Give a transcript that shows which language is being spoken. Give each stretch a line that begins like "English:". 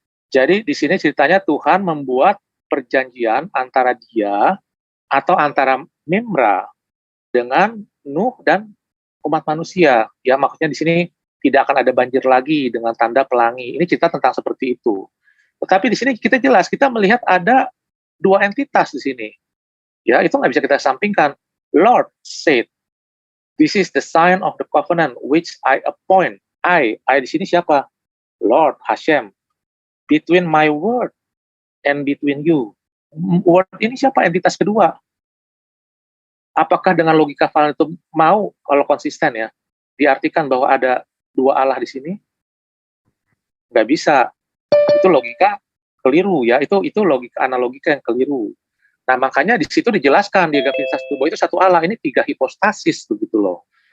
Indonesian: Jadi di sini ceritanya Tuhan membuat perjanjian antara dia atau antara mimra dengan Nuh dan umat manusia. Ya maksudnya di sini tidak akan ada banjir lagi dengan tanda pelangi. Ini cerita tentang seperti itu. Tetapi di sini kita jelas, kita melihat ada dua entitas di sini. Ya, itu nggak bisa kita sampingkan.
English: Lord said, this is the sign of the covenant which I appoint. I di sini siapa? Lord, Hashem. Between my word and between you.
Indonesian: Word ini siapa? Entitas kedua. Apakah dengan logika Valen itu mau, kalau konsisten ya, diartikan bahwa ada dua Allah di sini? Nggak bisa. Itu logika keliru ya. Itu logika analogika yang keliru. Nah makanya di situ dijelaskan di Trinitas bahwa itu satu Allah. Ini tiga hipostasis begitu loh.